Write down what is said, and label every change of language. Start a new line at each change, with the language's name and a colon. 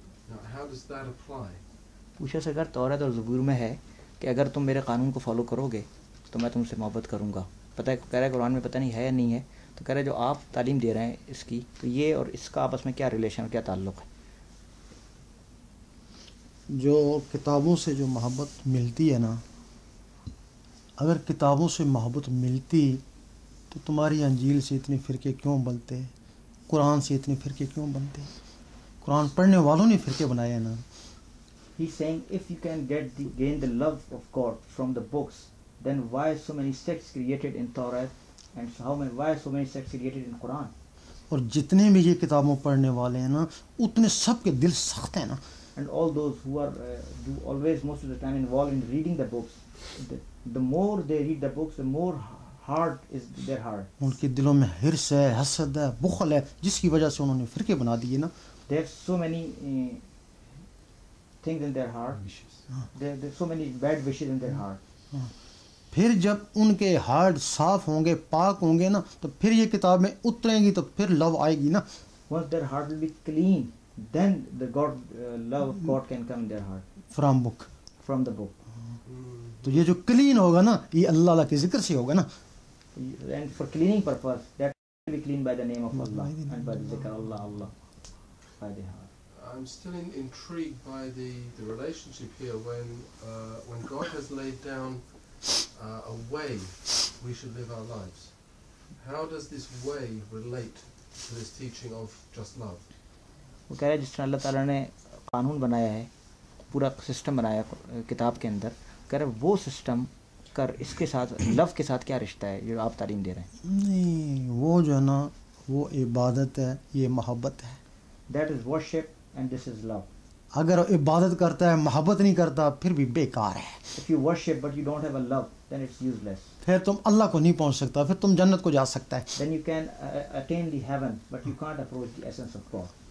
English: Now, how does that apply?
Hindi: पूछा से अगर तौरात और ज़बूर में है कि अगर तुम मेरे कानून को फॉलो करोगे तो मैं तुमसे मोहब्बत करूँगा. पता है, कह रहा है कुरान में पता नहीं है या नहीं है, तो कह रहे जो आप तालीम दे रहे हैं इसकी, तो ये और इसका आपस में क्या रिलेशन, क्या ताल्लुक़ है? जो किताबों से जो मोहब्बत मिलती है ना, अगर किताबों से मोहब्बत मिलती तो तुम्हारी अंजील से इतने फ़िरके क्यों बनते, कुरान से इतने फ़िरके क्यों बनते? कुरान पढ़ने वालों ने फ़िरके बनाए हैं ना.
English: He's saying if you can gain the love of God from the books, then why so many sects created in Torah, and why so many sects created in Quran?
Hindi: और जितने भी ये किताबों पढ़ने वाले हैं ना, उतने सब के दिल सख्त हैं ना.
English: And all those who are always most of the time involved in reading the books, the more they read the books, the more hard is their heart.
Hindi: उनके दिलों में हिर्स है, हसद है, बुखल है, जिसकी वजह से उन्होंने फ़िरके बना दिए ना.
English: They have so many things in their heart. There are so many bad wishes in their heart.
Hindi: फिर जब उनके हार्ट साफ होंगे, पाक होंगे ना, तो फिर ये किताब में उतरेंगी, तो फिर लव आएगी ना.
English: Once their heart will be clean, then the love of God can come in their heart. From book. From the book.
Hindi: तो ये जो क्लीन होगा ना, ये अल्लाह अल्लाह के जिक्र से होगा ना.
English: And for cleaning purpose, that will be cleaned by the name of Allah and by the zikr Allah Allah by the heart. I'm still intrigued by the relationship here when God has laid down a way we should live our lives. How does this way relate to this teaching of just love?
Hindi: वो कह रहा है जिस तरह अल्लाह ताला ने कानून बनाया है, पूरा सिस्टम बनाया किताब के अंदर, कह रहा है वो सिस्टम कर इसके साथ लव के साथ क्या रिश्ता है जो आप तालीम दे रहे हैं? नहीं, वो जो है ना वो इबादत है, ये मोहब्बत है।
English: That is worship and this is love.
Hindi: अगर इबादत करता है मोहब्बत नहीं करता फिर भी बेकार है।
English: If you worship but you don't have a love, then it's useless.
Hindi: फिर तुम अल्लाह को नहीं पहुंच सकता, फिर तुम जन्नत को जा सकता है।
English: Then you can attain the heaven, but you can't approach the essence of God.